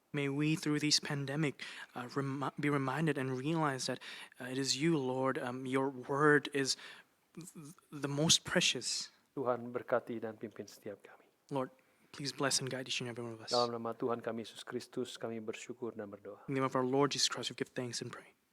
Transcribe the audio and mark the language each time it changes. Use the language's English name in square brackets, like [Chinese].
[English] May we, through this pandemic, be reminded and realize that it is you, Lord. Your word is the most precious. [Indonesian] Tuhan berkati dan pimpin setiap kami. [English] Lord, please bless and guide each and every one of us. [Indonesian] Dalam nama Tuhan kami Yesus Kristus kami bersyukur dan berdoa. [English] In the name of our Lord Jesus Christ, we give thanks and pray.